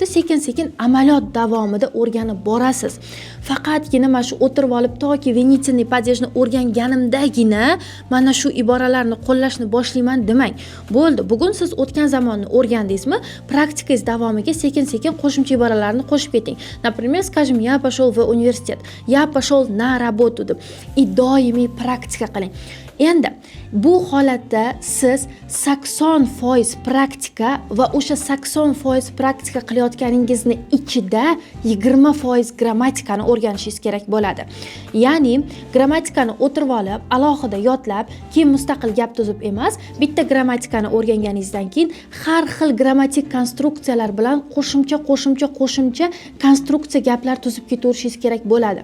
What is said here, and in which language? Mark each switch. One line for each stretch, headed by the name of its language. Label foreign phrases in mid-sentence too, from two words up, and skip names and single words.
Uzbek: Sekin-sekin amaliyot davomida o'rganib borasiz. Faqatgina mana shu o'tirib olib toki
Russian: винительный падежni
Uzbek: o'rganganimdagina mana shu iboralarni qo'llashni boshlayman demang. Bo'ldi, bugun siz o'tgan zamonni o'rgandingizmi? Praktikangiz davomiga sekin-sekin qo'shimcha iboralarni qo'shib keting.
Russian: Например, скажем, я пошел в университет, я пошел на работу
Uzbek: deb doimiy praktika qiling. Endi bu holatda siz 80% praktika va o'sha 80% praktika qilayotganingizni ichida 20% grammatikani o'rganishingiz kerak bo'ladi. Ya'ni grammatikani o'tirib olib, alohida yodlab, keyin mustaqil gap tuzib emas, bitta grammatikani o'rganganingizdan keyin har xil grammatik konstruksiyalar bilan qo'shimcha konstruksiya gaplar tuzib ketaverishingiz kerak bo'ladi.